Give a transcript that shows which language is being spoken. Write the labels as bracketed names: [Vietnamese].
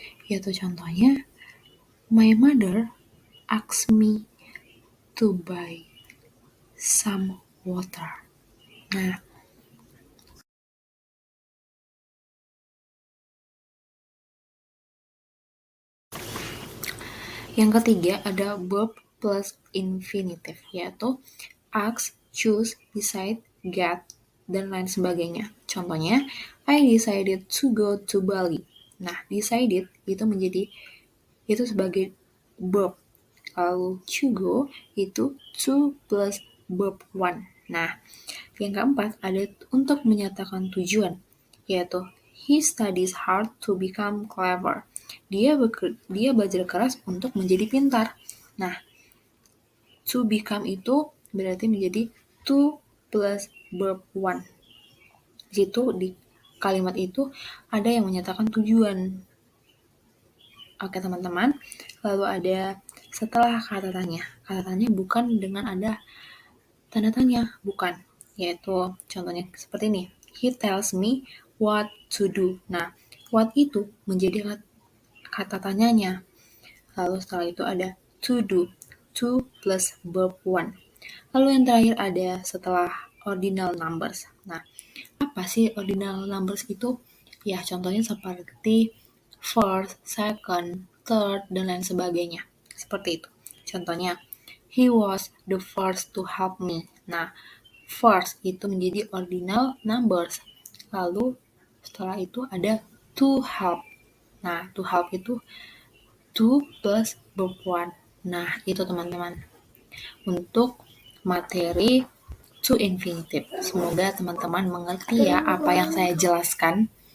[Indonesian] Yaitu contohnya, [English] my mother asked me to buy some water. [Indonesian] Nah, yang ketiga ada verb plus infinitive, yaitu ask, choose, decide, get, dan lain sebagainya. [English] Contohnya, I decided to go to Bali. [Indonesian] Nah, decided itu sebagai verb. Lalu to go itu to plus verb one. Nah, yang keempat ada untuk menyatakan tujuan, yaitu [English] he studies hard to become clever. [Indonesian] Dia belajar keras untuk menjadi pintar. Nah, to become itu berarti menjadi to plus verb one. Situ di kalimat itu ada yang menyatakan tujuan. Oke teman-teman, lalu ada setelah kata tanya. Kata tanya bukan dengan ada tanda tanya, bukan. Yaitu contohnya seperti ini. [English] He tells me what to do. [Indonesian] Nah, what itu menjadi kata tanyanya. Lalu setelah itu ada to do. To plus verb one. Lalu yang terakhir ada setelah ordinal numbers. Nah, apa sih ordinal numbers itu? Ya, contohnya seperti first, second, third, dan lain sebagainya. Seperti itu. [English] Contohnya, he was the first to help me. [Indonesian] Nah, first itu menjadi ordinal numbers. Lalu setelah itu ada to help. Nah, to help itu to plus verb one. Nah, itu teman-teman. Untuk materi to infinitive. Semoga teman-teman mengerti ya apa yang saya jelaskan.